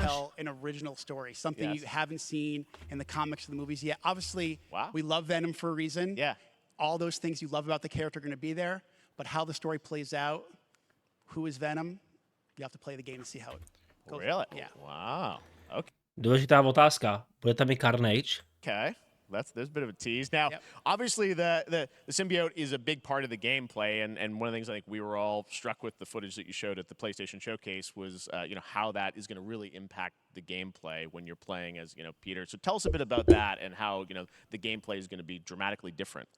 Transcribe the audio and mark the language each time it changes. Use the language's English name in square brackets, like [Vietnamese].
[English] tell an original story, something Yes. you haven't seen in the comics or the movies yet. Obviously, Wow. we love Venom for a reason. Yeah. All those things you love about the character are going to be there, but how the story plays out, who is Venom, you have to play the game to see how it goes. Really? Yeah. Wow. Okay. [Czech] Důležitá otázka. Bude tam i Carnage? [English] Okay. There's a bit of a tease. Now, obviously, the symbiote is a big part of the gameplay, and one of the things I think we were all struck with the footage that you showed at the PlayStation Showcase was, how that is going to really impact the gameplay when you're playing as, Peter. So tell us a bit about that and how, the gameplay is going to be dramatically different.